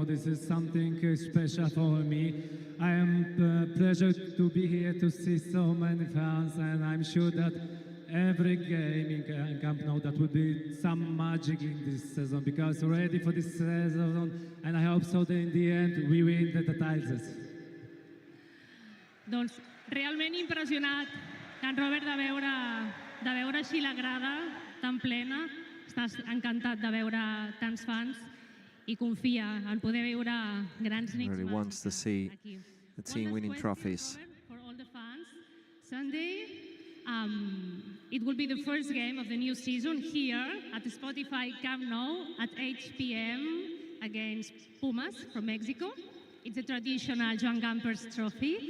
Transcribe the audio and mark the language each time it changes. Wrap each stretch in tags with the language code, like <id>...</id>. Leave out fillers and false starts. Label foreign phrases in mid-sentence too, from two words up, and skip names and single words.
<en>This is something special for me. I am pleasure to be here to see so many fans, and I'm sure that every game in Camp Nou that will be some magic in this season, because we're ready for this season, and I hope so that in the end we win the titles.</en> <ca>Doncs realment impressionat, en Robert, de veure així la grada tan plena. Estàs encantat de veure tants fans i confia en poder veure grans nits.</ca> <en>Really wants to see the team winning trophies. For all the fans, Sunday, it will be the first game of the new season here at the Spotify Camp Nou at 8 p.m. against Pumas from Mexico. It's a traditional Joan Gamper's trophy.</en>